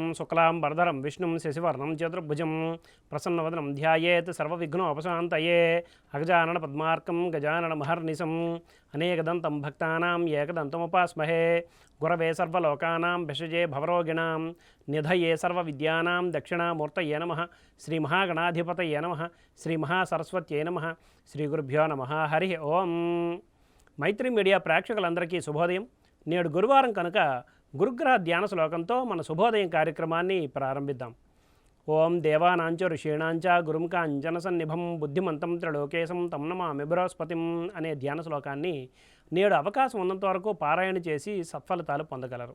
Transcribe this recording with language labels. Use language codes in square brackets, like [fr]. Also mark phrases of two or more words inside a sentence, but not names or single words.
[sa] शुक्लांबरधरं विष्णुं शशिवर्णं चतुर्भुजं प्रसन्नवदनं ध्यायेत् सर्वविघ्नोपशान्तये अगजाननपद्मार्कं गजाननमहर्निशम् अनेकदन्तं भक्तानां एकदन्तमुपास्महे गुरवे सर्वलोकानां भिषजे भवरोगिणां निधये सर्वविद्यानां दक्षिणामूर्तये नमः श्रीमहागणाधिपतये नमः श्रीमहासरस्वत्यै नमः श्रीगुरुभ्यो नमः हरि ओं। [te] మైత్రి మీడియా ప్రేక్షకులందరికీ శుభోదయం. నేడు గురువారం కనుక గురుగ్రహ ధ్యాన శ్లోకంతో మన శుభోదయం కార్యక్రమాన్ని ప్రారంభిద్దాం. [sa] ఓం దేవానాంచ ఋషీణాంచ గురుం కాంచన సన్నిభం బుద్ధిమంతం త్రిలోకేశం తం నమామి బృహస్పతిం [te] అనే ధ్యాన శ్లోకాన్ని నేడు అవకాశం ఉన్నంత వరకు పారాయణ చేసి సత్ఫలితాలు పొందగలరు.